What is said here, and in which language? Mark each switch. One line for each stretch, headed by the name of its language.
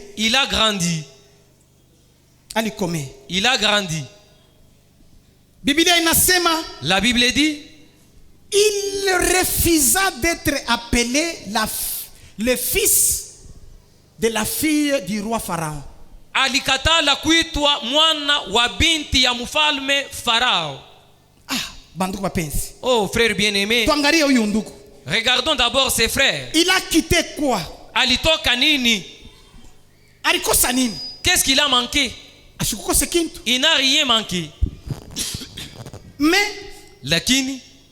French: Il a grandi.
Swahili: Alikomea.
French: Il a grandi.
Swahili: Biblia inasema
French: La Bible dit, il refusa d'être appelé le fils de la fille du roi Pharaon.
Swahili: alikatala kuitwa mwana wa binti ya mfalme Farao. Banduku bapenzi.
French: Oh frère bien-aimé,
Swahili: Tuangalie huyu ndugu.
French: regardons d'abord ses frères. Il a quitté quoi?
Swahili: Alitoka nini? Alikosa nini?
French: Qu'est-ce qu'il a manqué?
Swahili: Ashikukose kintu.
French: Il n'a rien manqué. Mais
Swahili: Lakini